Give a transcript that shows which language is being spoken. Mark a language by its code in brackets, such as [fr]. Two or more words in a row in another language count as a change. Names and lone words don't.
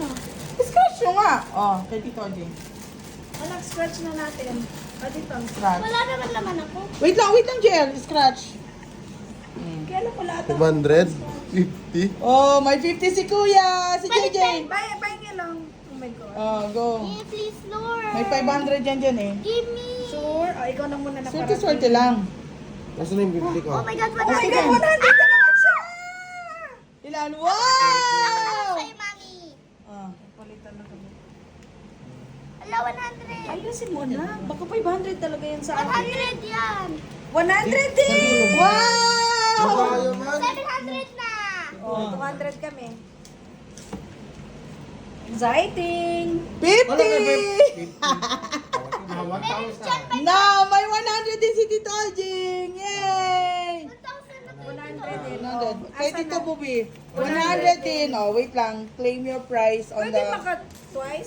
[tl] Scratch nyo nga. Oh, kay Tito G. Anak, scratch na natin. Ah, dito. Scratch. Wala naman naman ako. [en] Wait lang, [tl] Jel. Scratch. Kaya lang wala ito. 500? 50? Oh, may 50 si Kuya. Si JJ. Pahingi lang. [en] Oh my God. Oh, go. Eh, please, Lord. [tl] May 500 dyan eh. [en] Give me. Sure? [tl] Oh, ikaw na muna na Swerte lang. Nasaan na yung 50 ko? [en] Oh my God, Oh my 100. God, 100 na naman siya! [tl] Ilan? Ako [en] Wow! [tl] sa'yo, Mami. Oh. Palitan na kami. Ala, 100. Ayusin mo na. Baka 500 talaga yan sa akin. 100 yan. 100 din! [en] Wow! [tl] Kabayo man. 700 na. Oh, 200 kami. Exciting! 50! Mga 1,000. [en] Now, [tl] may 100 din si Tito Jing! Yay! 1,000 na to. 100 din. 100. Kay Tito Bubi. 100 din. Oh, wait lang. [en] Claim your price on [tl] Pwede [en] the... [tl] maka twice?